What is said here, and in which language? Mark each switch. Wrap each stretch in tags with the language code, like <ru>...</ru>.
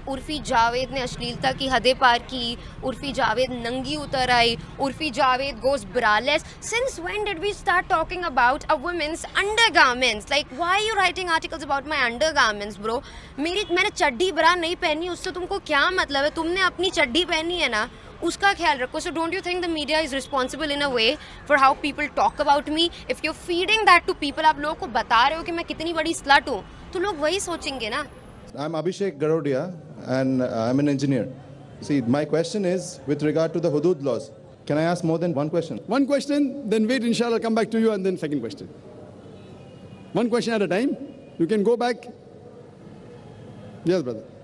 <hi>उर्फी जावेद ने अश्लीलता की हदें पार की, उर्फी जावेद नंगी उतर आई, Urfi Javed</hi> <en>goes braless. Since when did we start talking about a woman's undergarments? Like, why are you writing articles about my undergarments, bro?</en> <hi>मैंने चड्डी बरा नहीं पहनी, उससे तुमको क्या मतलब है? तुमने अपनी चड्डी पहनी है ना, उसका ख्याल रखो.</hi> <en>So don't you think the media is responsible in a way for how people talk about me? If you're feeding that to people,</en> <hi>आप लोगों को बता रहे हो कि मैं कितनी बड़ी slut हूँ, तो लोग वही सोचेंगे ना.</hi> <en>I'm Abhishek Garodia and I'm an engineer. See, my question is with regard to the hudud laws. Can I ask more than one question? One question, then wait, inshallah, I'll come back to you, and then second question. One question at a time. You can go back. Yes, brother.</en>